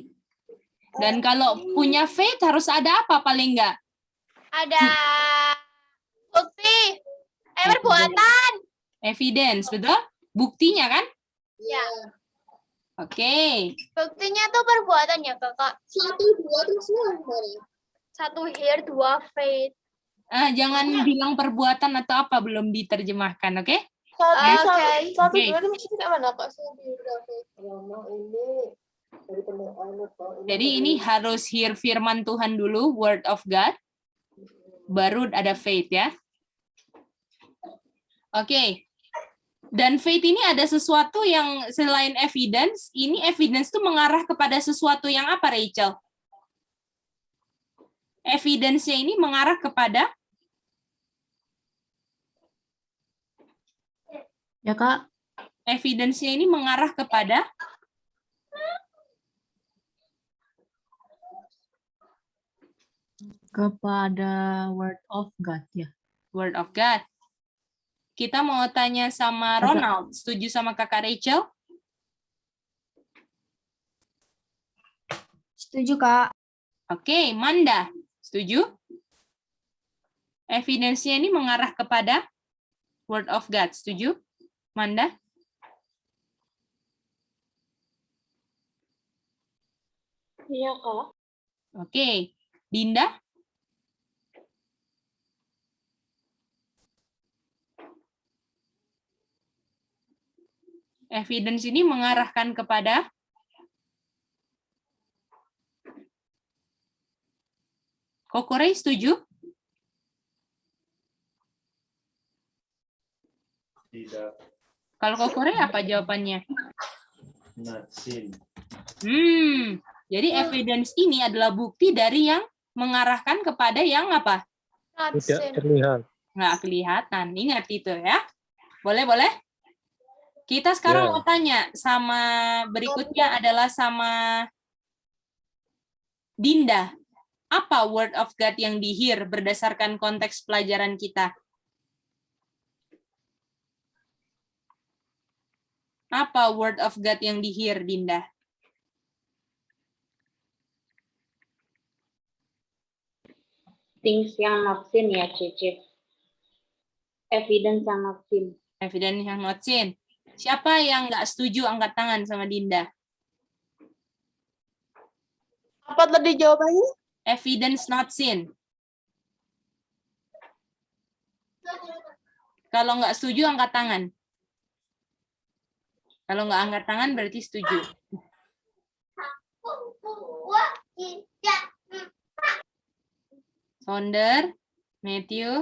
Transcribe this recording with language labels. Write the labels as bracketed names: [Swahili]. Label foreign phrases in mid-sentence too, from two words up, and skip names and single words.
[Indonesian] Dan kalau punya faith harus ada apa paling enggak? Ada bukti. Perbuatan. Evidence, betul? Buktinya kan? Ya. Oke. Buktinya tuh perbuatan ya, Kakak. 1, 2, terus [English] 1 hear, 2 faith. [Indonesian] Jangan bilang perbuatan atau apa, belum diterjemahkan, oke? Oke. Jadi ini harus hear firman Tuhan dulu, [English] word of God, [Indonesian] baru ada faith ya. Oke. Dan faith ini ada sesuatu yang selain evidence, ini evidence itu mengarah kepada sesuatu yang apa, Rachel? Evidence-nya ini mengarah kepada Ya, Kak. evidence-nya ini mengarah kepada [English] Word of God, ya. word of God. [Indonesian] Kita mau tanya sama Ronald, setuju sama kakak Rachel? Setuju, Kak. Oke, Manda, setuju? Evidence-nya ini mengarah kepada [English] word of God, [Indonesian] setuju? Manda? Iya, Kak. Oke. Dinda? Evidence ini mengarahkan kepada Kokore, setuju? Tidak. Kalau Kokore apa jawabannya? [English] Not seen. [Indonesian] Jadi evidence ini adalah bukti dari yang mengarahkan kepada yang apa? Tidak terlihat. Nggak kelihatan. Ingat itu ya. Boleh? Kita sekarang Ya. mau tanya sama berikutnya adalah sama Dinda. Apa [English] word of God [Indonesian] yang di-hear berdasarkan konteks pelajaran kita? Apa [English] word of God [Indonesian] yang di-hear, Dinda? Things yang [English] not seen [Indonesian] ya, Cici. Evidence yang [English] not seen. [Indonesian] Evidence yang [English] not seen. [Indonesian] Siapa yang nggak setuju angkat tangan sama Dinda? Apa tadi jawabannya? [English] Evidence not seen. [Indonesian] Kalau nggak setuju angkat tangan. Kalau nggak angkat tangan berarti setuju. Sonder, Matthew.